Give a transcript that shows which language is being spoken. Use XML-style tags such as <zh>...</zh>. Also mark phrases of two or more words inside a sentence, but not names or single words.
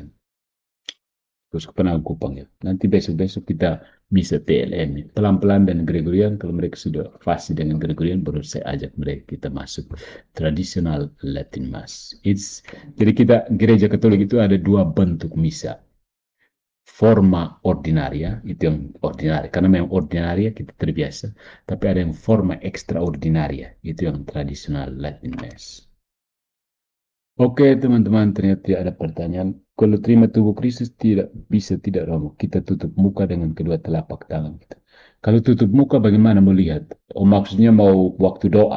<id>Keuskupan Agung Kupang ya. Nanti besok-besok kita bisa TLM ya. Pelan-pelan dan Gregorian, kalau mereka sudah fasih dengan Gregorian baru saya ajak mereka kita masuk tradisional</id> <en>Latin Mass.</en> <id>Jadi kita gereja Katolik itu ada dua bentuk misa,</id> <la>forma ordinaria,</la> <id>itu yang ordinaria, karena memang ordinaria kita terbiasa, tapi ada yang</id> <la>forma extraordinaria,</la> <id>itu yang tradisional</id> <en>Latin Mass.</en> <id>Oke teman-teman, ternyata tidak ada pertanyaan. Kalau terima tubuh Kristus tidak bisa tidak Romo. Kita tutup muka dengan kedua telapak tangan kita. Kalau tutup muka bagaimana melihat? Oh maksudnya mau waktu doa?</id>